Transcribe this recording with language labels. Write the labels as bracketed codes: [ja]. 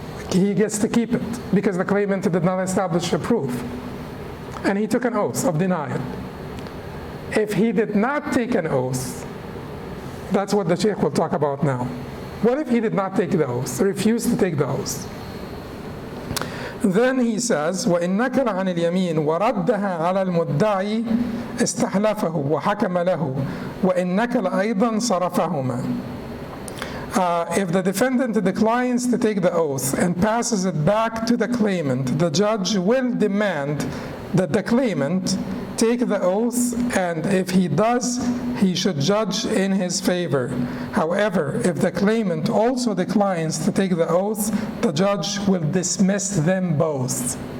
[en] He gets to keep it because the claimant did not establish a proof. And he took an oath of denial. If he did not take an oath, that's what the Sheikh will talk about now. What if he did not take the oath, refused to take the oath? Then he says, [ar] وَإِن نَكَلَ عَنِ الْيَمِينِ وَرَدَّهَا عَلَى الْمُدَّعِي اسْتَحْلَفَهُ وَحَكَمَ لَهُ وَإِن نَكَلَ أَيْضًا صَرَفَهُمَا. [en] If the defendant declines to take the oath and passes it back to the claimant, the judge will demand that the claimant take the oath, and if he does, he should judge in his favor. However, if the claimant also declines to take the oath, the judge will dismiss them both.